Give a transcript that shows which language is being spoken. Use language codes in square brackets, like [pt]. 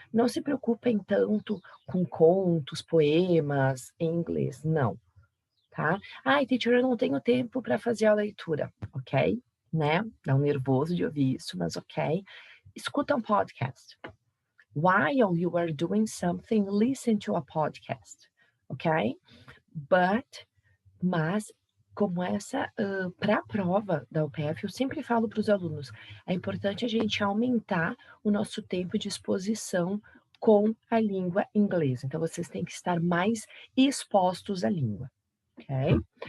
[pt] Não se preocupem tanto com contos, poemas em inglês, não, tá? Ai, teacher, eu não tenho tempo para fazer a leitura, ok? Né? Dá um nervoso de ouvir isso, mas ok. Escuta um podcast. [en] While you are doing something, listen to a podcast, ok? [pt] Mas, como essa, para a prova da UPF, eu sempre falo para os alunos, é importante a gente aumentar o nosso tempo de exposição com a língua inglesa. Então, vocês têm que estar mais expostos à língua, ok?